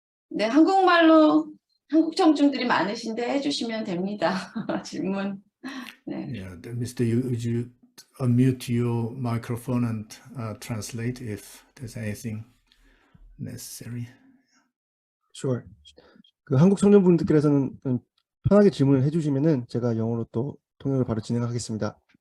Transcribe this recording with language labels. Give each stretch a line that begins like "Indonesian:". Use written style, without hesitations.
Korean: 네, 한국말로 한국 청중들이 많으신데 해주시면 됩니다. 질문. 네.
English: Yeah, Mr. Yu, would you unmute your microphone and translate if there's anything necessary? Sure.
Korean: 그 한국 청년분들께서는 편하게 질문을 해주시면은 제가 영어로 또 통역을 바로 진행하겠습니다.